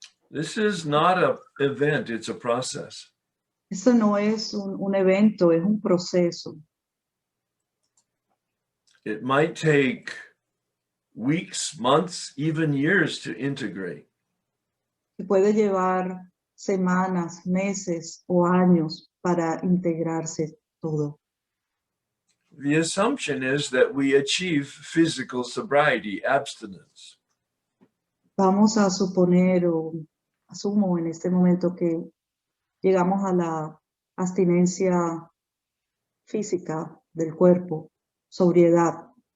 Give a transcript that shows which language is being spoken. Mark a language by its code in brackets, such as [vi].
[en] This is not an event, it's a process. [es] Eso no es un evento, es un proceso. [en] It might take weeks, months, even years to integrate. [es] Que puede llevar semanas, meses o años para integrarse todo. [en] The assumption is that we achieve physical sobriety, abstinence. [es] Vamos a suponer o asumo en este momento que llegamos a la abstinencia física del cuerpo, sobriedad,